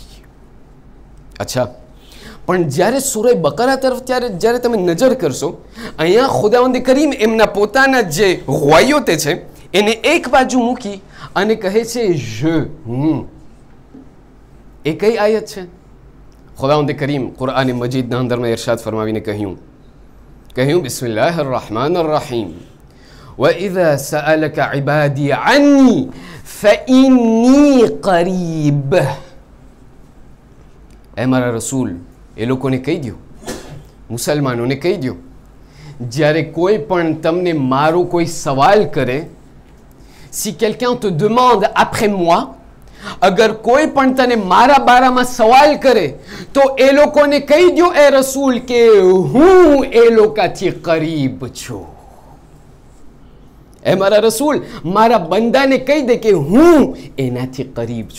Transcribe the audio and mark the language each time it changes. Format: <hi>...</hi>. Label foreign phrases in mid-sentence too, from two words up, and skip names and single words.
<gu>અચ્છા, પણ જ્યારે સૂરહ બકરા તરફ જ્યારે તમે નજર કરશો, અહીંયા ખુદાવંદ કરીમ એમના પોતાના જે ગવાયોતે છે એને એક બાજુ મૂકી અને કહે છે હું. એ કઈ આયત છે? ખુદાવંદ કરીમ કુરઆન મજીદના અંદરમાં ઇરશાદ ફરમાવીને કહ્યું</gu> <ar>بسم الله الرحمن الرحيم وَإِذَا سَأَلَكَ عِبَادِي عَنِّي فَإِنِّي قَرِيبٌ.</ar> <gu>એ મારા રસૂલ, એ લોકોને કહી દો, મુસલમાનોને કહી દો, જ્યારે કોઈ પણ તમને મારો કોઈ સવાલ કરે,</gu> <fr>si quelqu'un te demande après moi,</fr> <gu>અગર કોઈ પણ તને મારા બારામાં સવાલ કરે તો એ લોકોને કહી દો એ રસૂલ કે હું એ લોકોથી કરીબ છું. એ મારા રસૂલ મારા બંદાને કહી દે કે હું એનાથી કરીબ છું.</gu>